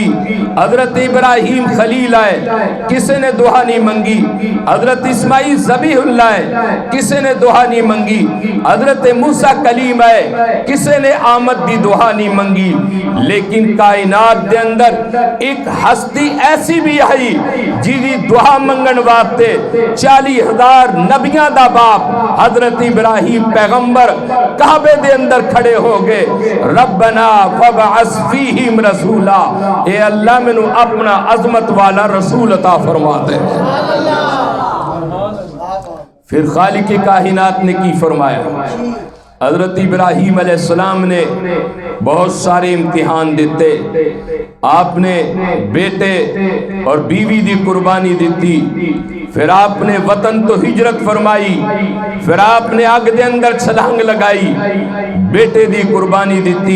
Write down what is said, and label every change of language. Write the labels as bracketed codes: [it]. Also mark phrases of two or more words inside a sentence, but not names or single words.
[pa] حضرت ابراہیم خلیل ہے، کسے نے دعا نہیں منگی۔ حضرت اسماعیل ذبیح اللہ ہے، کسے نے دعا نہیں منگی۔ حضرت موسیٰ کلیم ہے، کسے نے آمد دی دعا نہیں منگی۔ لیکن کائنات دے اندر ایک ہستی ایسی بھی آئی جیدی دعا منگن واسطے 40,000 نبیاں دا باپ حضرت ابراہیم پیغمبر کعبے دے اندر کھڑے ہو گئے، [ar] ربنا فبعث فیہم رسولا، [pa] اے اللہ میں نو اپنا عظمت والا رسول عطا فرما دے۔ پھر خالق کائنات نے کی فرمایا، حضرت ابراہیم [ar] علیہ السلام [pa] نے بہت سارے امتحان دیتے، آپ نے بیٹے اور بیوی دی قربانی دیتی، پھر آپ نے وطن تو ہجرت فرمائی، پھر آپ نے آگ دے اندر چھلانگ لگائی، بیٹے دی قربانی دیتی۔